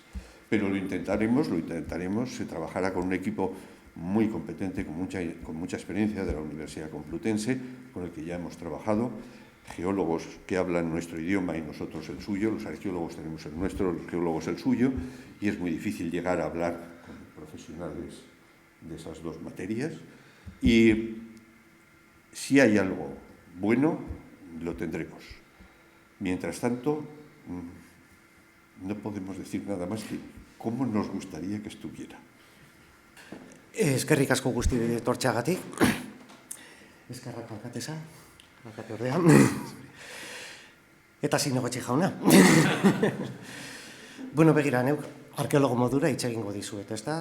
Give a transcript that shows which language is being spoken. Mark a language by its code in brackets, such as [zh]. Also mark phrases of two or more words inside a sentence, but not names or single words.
[es] Pero lo intentaremos, se trabajará con un equipo muy competente, con mucha experiencia de la Universidad Complutense, con el que ya hemos trabajado, geólogos que hablan nuestro idioma y nosotros el suyo, los arqueólogos tenemos el nuestro, los geólogos el suyo, y es muy difícil llegar a hablar con profesionales de esas dos materias. Y si hay algo bueno, lo tendremos. Mientras tanto, no podemos decir nada más que cómo nos gustaría que estuviera. [eu] Eskerrik asko guzti etortzeagatik. Eskerrak alkatesa, alkate ordea. Eta zinegotxe jauna. Bueno, begira, neuk arkeologo modura hitz egingo dizuet, ezta?